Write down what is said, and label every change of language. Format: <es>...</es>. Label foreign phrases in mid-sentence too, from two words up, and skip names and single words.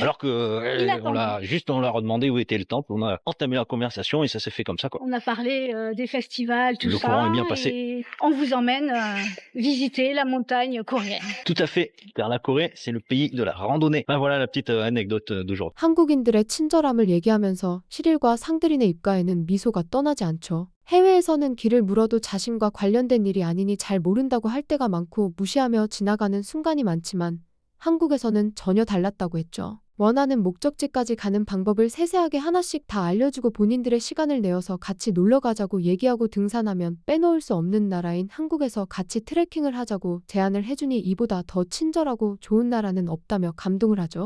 <fr>Alors que on leur a demandé où était le temple, on a entamé la conversation et ça s'est fait comme ça, quoi. On a parlé des festivals, tout ça. Le courant est bien passé. Et on vous emmène visiter la montagne coréenne. Tout à fait, car la Corée, c'est le pays de la randonnée. Voilà la petite anecdote d'aujourd'hui.</fr> <ko>한국인들의 친절함을 얘기하면서 시릴과 상들인의 입가에는 미소가 떠나지 않죠. 해외에서는 길을 물어도 자신과 관련된 일이 아니니 잘 모른다고 할 때가 많고 무시하며 지나가는 순간이 많지만 한국에서는 전혀 달랐다고 했죠. 원하는 목적지까지 가는 방법을 세세하게 하나씩 다 알려주고 본인들의 시간을 내어서 같이 놀러 가자고 얘기하고 등산하면 빼놓을 수 없는 나라인 한국에서 같이 트레킹을 하자고 제안을 해주니 이보다 더 친절하고 좋은 나라는 없다며 감동을 하죠.</ko>